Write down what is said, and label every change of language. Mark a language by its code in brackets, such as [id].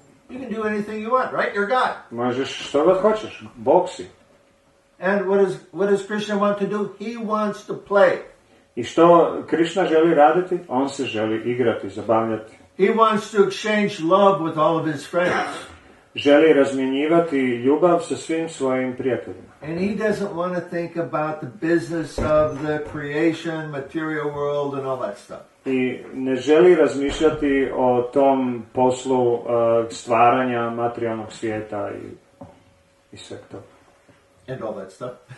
[en] You can do anything you want, right? You're God. [hr] Možeš što god hoćeš. Bog si. [en] And what does Krishna want to do? He wants to play. [hr] I što Krishna želi raditi? On se želi igrati, zabavljati. [en] He wants to exchange love with all of his friends. [hr] Želi razmjenjivati ljubav sa svim svojim prijateljima. [en] And he doesn't want to think about the business of the creation, material world and all that stuff. [hr] I ne želi razmišljati o tom poslu stvaranja materijalnog svijeta i sve to. [en] And all that stuff.